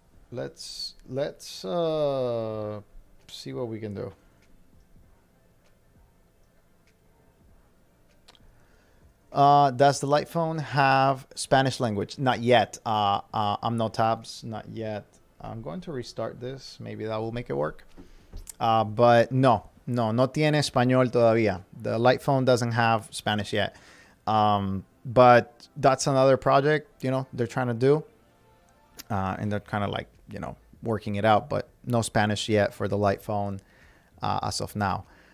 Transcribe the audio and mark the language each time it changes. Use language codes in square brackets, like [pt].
[en] Let's see what we can do. Does the light phone have Spanish language? Not yet. I'm no tabs. Not yet. I'm going to restart this. Maybe that will make it work. [es] But no tiene español todavía. [en] The light phone doesn't have Spanish yet. But that's another project, you know, they're trying to do. And they're kind of like, you know, working it out. But no Spanish yet for the light phone as of now.